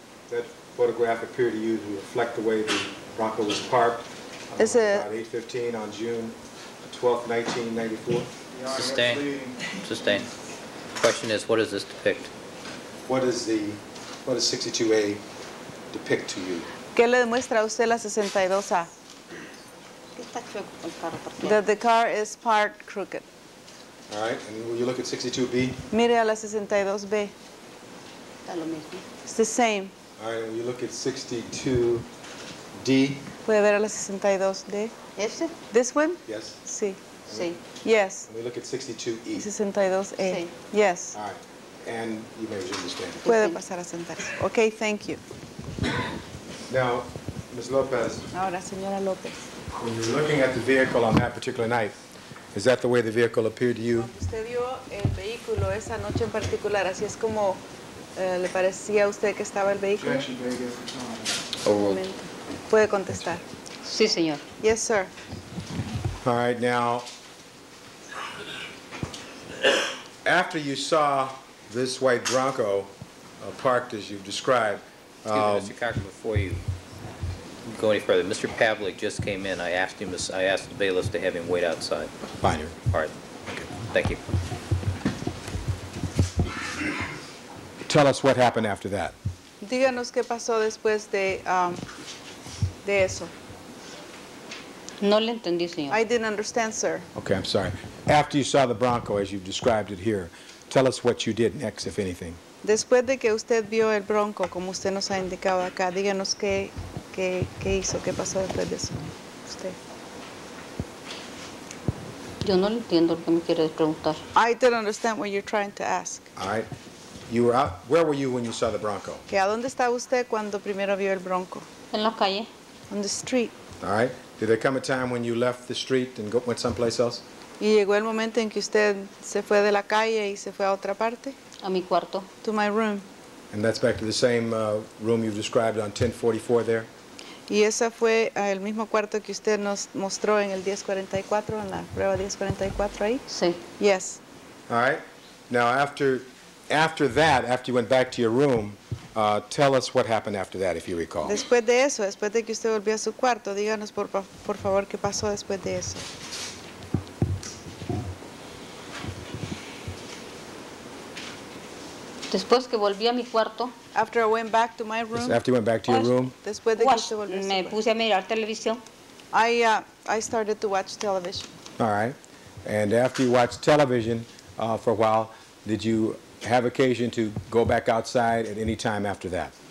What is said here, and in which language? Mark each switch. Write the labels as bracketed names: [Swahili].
[English] that photograph appear to you to reflect the way the Bronco was parked Is it- about 8:15 on June 12th, 1994? Sustain. Sustain. Question is, what does this depict? What does 62A depict to you? [Spanish] ¿Qué le demuestra a usted la 62A? Está chueco el carro parqueado. [English] That the car is parked crooked. All right, and will you look at 62B? [Spanish] Mire a la 62B. Está lo mismo. [English] It's the same. All right, and will you look at 62D? [Spanish] ¿Puede ver a la 62D? ¿Ese? [English] This one? Yes. [Spanish] Sí. Sí. [English] Yes. And we look at 62E. 62A. [Spanish] Sí. [English] Yes. All right, and you may resume the stand. [Spanish] Puede pasar a sentarse. [English] Okay, thank you. Now, Ms. Lopez, [Spanish] Ahora, señora López. [English] when you were looking at the vehicle on that particular night, is that the way the vehicle appeared to you? [Spanish] Usted vio el vehículo esa noche en particular, así es como le parecía a usted que estaba el vehículo. [English] Objection, Greg, at the time. [Spanish] Un momento. Puede contestar. Sí, señor. [English] Yes, sir. All right, now, after you saw this white Bronco parked as you've described, Excuse me, Mr. Cochran, before you go any further, Mr. Pavlik just came in. I asked the bailiffs to have him wait outside. fine, Your- All right. Thank you. tell us what happened after that. [Spanish] Díganos qué pasó después de eso. No le entendí, señor. [English] I didn't understand, sir. Okay, I'm sorry. After you saw the Bronco as you've described it here, tell us what you did next, if anything. [Spanish] Después de que usted vio el Bronco, como usted nos ha indicado acá, díganos qué hizo, qué pasó después de eso. Usted. Yo no le entiendo lo que me quiere preguntar. [English] I don't understand what you're trying to ask. All right? You were out, where were you when you saw the Bronco? [Spanish] Que ¿a dónde estaba usted cuando primero vio el Bronco? En la calle. [English] On the street. All right? Did there come a time when you left the street and went someplace else? [Spanish] Y llegó el momento en que usted se fue de la calle y se fue a otra parte? A mi cuarto. [English] To my room. And that's back to the same room you've described on 1044 there? [Spanish] Y ese fue el mismo cuarto que usted nos mostró en el 1044, en la prueba 1044 ahí? Sí. [English] Yes. All right? Now, after that, after you went back to your room, tell us what happened after that, if you recall. [Spanish] Después de eso, después de que usted volvió a su cuarto, díganos por favor qué pasó después de eso. Después que volví a mi cuarto, [English] After I went back to my room, After you went back to your room, [Spanish] después de que usted volvió a su me cuarto, puse a mirar televisión. [English] I started to watch television. all right? And after you watched television for a while, did you have occasion to go back outside at any time after that?